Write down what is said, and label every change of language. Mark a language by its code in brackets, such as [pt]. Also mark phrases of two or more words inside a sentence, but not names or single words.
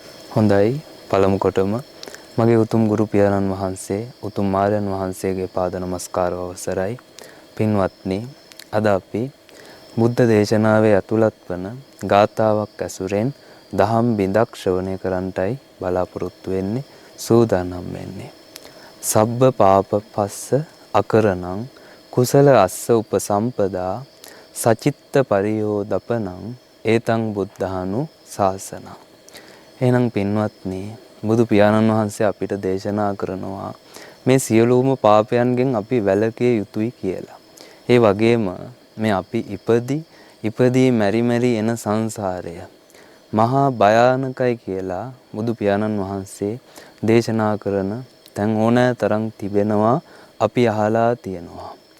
[si] හොඳයි පළමු කොටම මගේ උතුම් ගුරු පියාණන් වහන්සේ උතුම් මාරයන් වහන්සේගේ පාද නමස්කාරව අවසරයි පින්වත්නි අද අපි බුද්ධ දේශනාවේ ඇතුළත් වන ගාථාවක් ඇසුරෙන් දහම් බිඳක් ශ්‍රවණය කරන්නටයි බලාපොරොත්තු වෙන්නේ සූදානම් වෙන්නේ [pi] සබ්බ පාපපස්ස අකරණං කුසල අස්ස උපසම්පදා සචිත්ත පරියෝදපනං ඒතං බුද්ධානු ශාසනං. [si] එහෙනම් පින්වත්නි බුදු පියාණන් වහන්සේ අපිට දේශනා කරනවා මේ සියලුම පාපයන්ගෙන් අපි වැළකිය යුතුයි කියලා. ඒ වගේම මේ අපි ඉපදී මෙරි එන සංසාරය මහා භයානකයි කියලා බුදු පියාණන් වහන්සේ දේශනා කරන තැන් ඕනෑ තරම් තිබෙනවා අපි අහලා තියෙනවා.